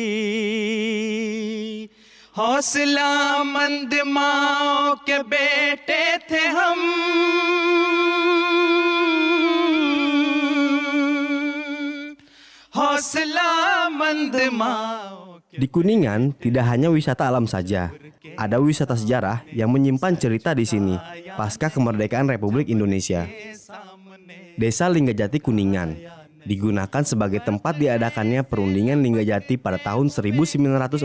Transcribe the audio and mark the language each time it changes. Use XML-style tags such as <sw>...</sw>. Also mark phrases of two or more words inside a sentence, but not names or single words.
<hi>हौसला मंद माओ के बेटे थे हम हौसला मंद माओ</hi> <id>Di Kuningan tidak hanya wisata alam saja, ada wisata sejarah yang menyimpan cerita di sini pasca kemerdekaan Republik Indonesia. Desa Linggajati Kuningan digunakan sebagai tempat diadakannya perundingan Linggajati pada tahun 1946.</id>